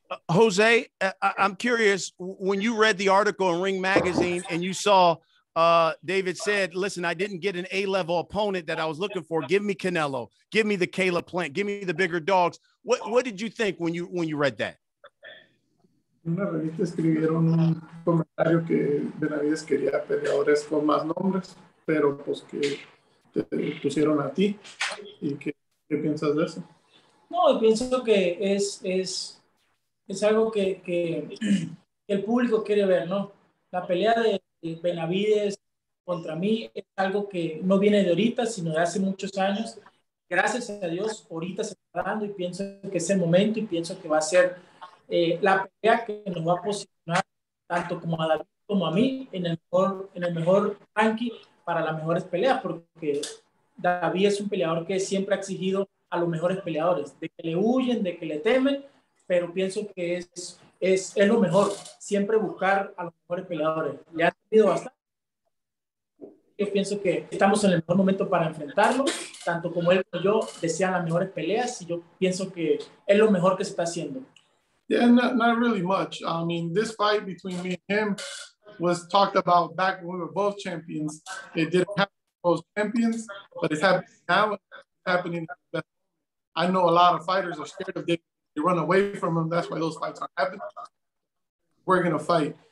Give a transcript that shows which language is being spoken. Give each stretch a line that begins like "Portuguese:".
English: Jose, I'm curious, when you read the article in Ring Magazine and you saw David said, listen, I didn't get an A-level opponent that I was looking for. Give me Canelo. Give me the Caleb Plant. Give me the bigger dogs. What did you think when you read that?
Spanish: En una revista escribieron un comentario que Benavidez quería peleadores con más nombres, pero pues que te pusieron a ti. ¿Y qué piensas de eso? No, pienso que es algo que el público quiere ver, ¿no? La pelea de Benavidez contra mí es algo que no viene de ahorita, sino de hace muchos años. Gracias a Dios, ahorita se está dando y pienso que es el momento y pienso que va a ser la pelea que nos va a posicionar tanto como a David como a mí en el mejor ranking para las mejores peleas, porque David es un peleador que siempre ha exigido a los mejores peleadores, de que le huyen, de que le temen, pero pienso que es lo mejor, siempre buscar a los mejores peleadores. Le ha tenido bastante. Yo pienso que estamos en el mejor momento para enfrentarlo, tanto como él como yo desean las mejores peleas y yo pienso que es lo mejor que se está haciendo.
English: Yeah, not really much. I mean, this fight between me and him was talked about back when we were both champions. It didn't happen both champions, but it's happening now. It's happening. I know a lot of fighters are scared of David. They run away from him. That's why those fights aren't happening. We're going to fight.